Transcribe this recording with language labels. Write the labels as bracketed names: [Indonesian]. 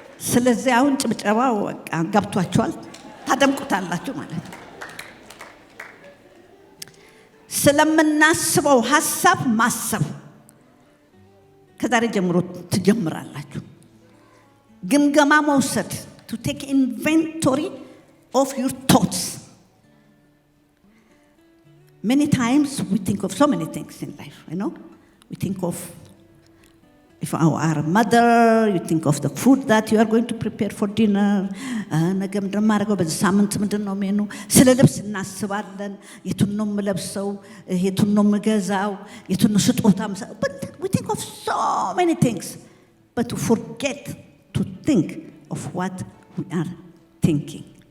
[Amharic] ስለዚህ አሁን ጭብጨባው በቃ ገብቷችኋል፣ ታደምቁታላችሁ ማለት ነው። ስለምናስበው ሐሳብ ማሰብ ከዛሬ ጀምሮ ትጀምራላችሁ። ግምገማ መውሰድ [English] to take inventory of your thoughts. Many times we think of so many things in life, we think of, if you are a mother, you think of the food that you are going to prepare for dinner. [Amharic] ነገ ምንድን ነው የማደርገው፣ በዚህ ሳምንት ምንድን ነው ሜኑ። ስለ ልብስ እናስባለን። የቱን ነው የምለብሰው፣ የቱን ነው የምገዛው፣ የቱን ነው ስጦታ የምሰጠው። [English] But we think of so many things, but we forget to think of what we are thinking.